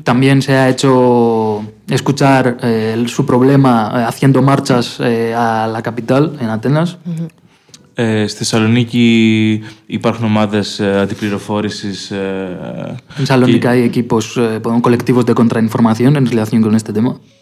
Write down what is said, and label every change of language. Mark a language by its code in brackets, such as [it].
[es] También se ha hecho escuchar su problema haciendo marchas a la capital, en Atenas. [el] Στη Θεσσαλονίκη υπάρχουν ομάδες αντιπληροφόρησης. [es] En Salónica hay equipos, colectivos de contrainformación en relación con este tema.